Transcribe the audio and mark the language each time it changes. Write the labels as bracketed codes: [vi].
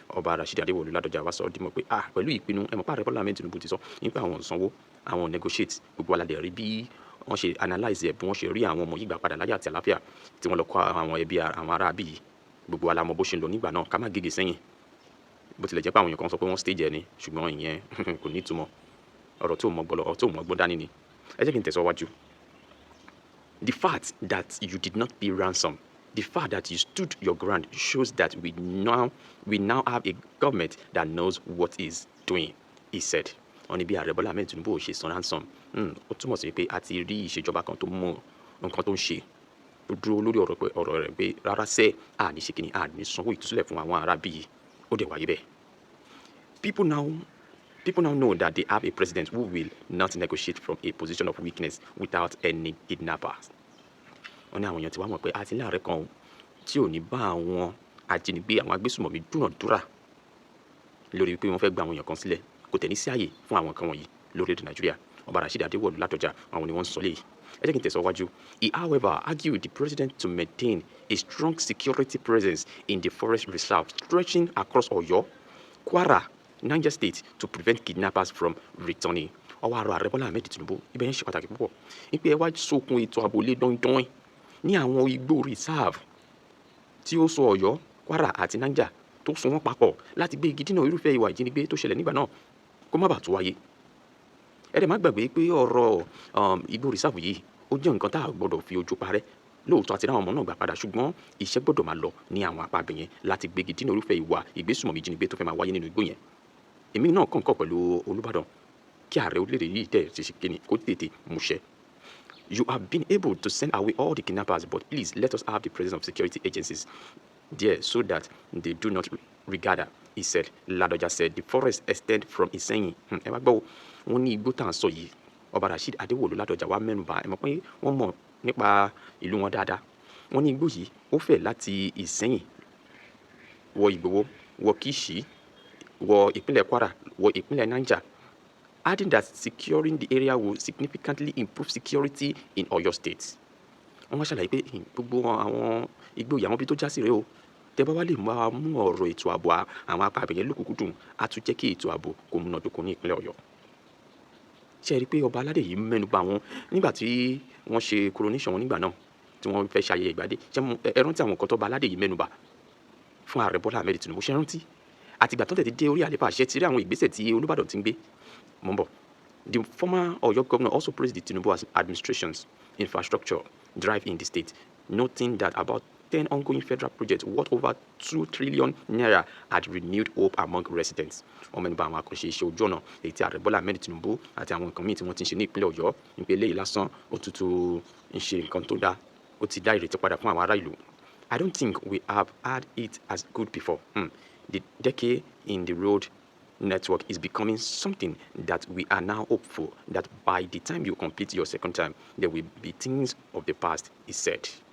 [yo] Ọba Rashidi Adéwọ̀lú Ládọjà wá sọ ọ́ dímọ̀ pé pẹ̀lú ìpinnu ẹ̀mọ́pá ààrẹ Bọ́lá Ahmed Tinubu ti sọ nípa àwọn ìsanwó àwọn negotiate gbogbo aládé rí bí wọ́n ṣe analyse ẹ̀ bí wọ́n ṣe rí àwọn ọmọ yìí gbà padà láyé àti àlàáfíà tí wọ́n lọ kọ́ àwọn ẹbí àwọn ará bíi gbogbo alamọ bó ṣe ń lọ nígbà náà ká má gègé sẹ́yìn bó tilẹ̀ jẹ́ pé àwọn èèyàn kan sọ pé wọ́n stage ẹ̀ ni ṣùgbọ́n ìyẹn kò ní ìtumọ̀ ọ̀rọ̀ tó mọ̀ gbọ́ dání ni. Ẹ jẹ́ kí n tẹ̀síwájú. [en] The fact that you did not pay ransom, the fact that you stood your ground shows that we now have a government that knows what is doing, he said. [yo] Wọ́n ní bí ààrẹ Bọ́lá Ahmed Tinubu ò ṣe san ransom ó túmọ̀ sí pé a ti rí ìṣèjọba kan tó mọ nǹkan tó ń ṣe ó dúró lórí ọ̀rọ̀ rẹ̀ pé rárá sẹ́ àní ṣe kìíní àní sanwó ìtúsílẹ̀ fún àwọn ará bíi ó dẹ̀ wáyé bẹ́ẹ̀. [en] People now know that they have a president who will not negotiate from a position of weakness without any kidnappers. [yo] Wọ́n ní àwọn èèyàn ti wá mọ̀ pé àti láàrẹ kan tí ò ní bá àwọn ajínigbé àwọn agbésùmọ̀mí dúnàdúrà lórí pé wọ́n fẹ́ gba àwọn èèyàn kan sílẹ̀ kò tẹ̀ ní sí àyè fún àwọn kan wọ̀nyí lórílẹ̀-èdè Nàìjíríà. Ọba Rashidi Adéwọ̀lú Ládọjà àwọn ni wọ́n ń sọ léyìí. Ẹ jẹ́ kí n tẹ̀síwájú. [en] He however argued the president to maintain a strong security presence in the forest reserve stretching across Oyo, Kwara, Niger State to prevent kidnappers from returning. [yo] Ọwọ́ àrò ààrẹ Bọ́lá Ahmed Tinubu ibẹ̀ yẹn ṣe pàtàkì púpọ̀ wípé ẹ wá sókun ètò ààbò lé dọ́ndọ́n ní àwọn igbó reserve tí ó so Ọ̀yọ́, Kwara àti Niger tó so wọ́n papọ̀ láti gbé igi dínà irúfẹ́ ìwà ìjínigbé tó ṣẹlẹ̀ nígbà náà kó má bàa tó wáyé. Ẹ dẹ̀ má gbàgbé pé ọ̀rọ̀ igbó reserve yìí ó jẹ́ nǹkan tá a gbọ́dọ̀ fi ojú parẹ́ lóòótọ́ àti ráwọn ọmọ náà gbà padà ṣùgbọ́n iṣẹ́ gbọ́dọ̀ máa lọ ní àwọn apá abẹ yẹn láti gbégi dínà irúfẹ́ ìwà ìgbésùmọ̀mí ìjínigbé tó fẹ́ máa wáyé nínú igbó yẹn. Èmi náà kàn pẹ̀lú Olúbàdàn kí ààrẹ orílẹ̀-èdè yìí tẹ̀ ṣe kíni kó tètè múṣẹ. [en] You have been able to send away all the kidnappers, but please let us have the presence of security agencies there so that they do not regard her, he said. Ládọjà said the forest extend from Ìsẹ́yìn. [yo] Ẹ wá gbọ́ wọn ní igbó tá à ń sọ yìí Ọba Rashidi Adéwọ̀lú Ládọjà wá mẹ́nubà ẹ mọ̀ pé wọ́n mọ̀ nípa ìlú wọn dáadáa. Wọ́n ní igbó yìí ó fẹ̀ láti Ìsẹ́yìn wọ Ìgbòho wọ Kíṣì wọ ìpínlẹ̀ Kwara wọ ìpínlẹ̀ Niger, [en] adding that securing the area will significantly improve security in Oyo State. [yo] Wọ́n wá ṣàlàyé pé gbogbo àwọn igbó yìí àwọn ibi tó já sí rèé o tẹ́ bá wá lè mú ọ̀rọ̀ ètò ààbò àwọn apá abẹ̀yẹn lókùnkúndùn á tún jẹ́ kí ètò ààbò kó múnádóko ní ìpínlẹ̀ Ọ̀yọ́. Ṣé ẹ rí i pé ọba aládé yìí mẹ́nuba wọn nígbà tí wọ́n ṣe coronation wọn nígbà náà tí wọ́n fẹ́ ṣayẹyẹ ìgbàdé ẹ rántí àwọn nǹkan tó ọba aládé yìí mẹ́nuba fún ààrẹ Bọ́lá Ahmed Tinubu ṣe rántí àtìgbà tó tẹ̀tí dé orí àlééfà àṣẹ ti rí àwọn ìgbésẹ̀ tí Olúbàdàn ti ń gbé mọ́ bọ̀. [en] The former Oyo governor also praised the Tinubu administration's infrastructure drive in the state, noting that about 10 ongoing federal projects worth over 2 trillion naira had renewed hope among residents. [yo] Wọ́n mẹ́nuba àwọn àkànṣe iṣẹ́ ojú ọ̀nà èyí tí ààrẹ Bọ́lá Ahmed Tinubu àti àwọn nǹkan míì tí wọ́n ti ń ṣe ní ìpínlẹ̀ Ọ̀yọ́ nípa eléyìí lásán ó tutù ń ṣe nǹkan tó dá ó ti dá ìrètí padà fún àwọn ará ìlú. [en] I don't think we have had it as good before. The decade in the road network is becoming something that we are now hopeful that by the time you complete your second term, there will be things of the past, he said.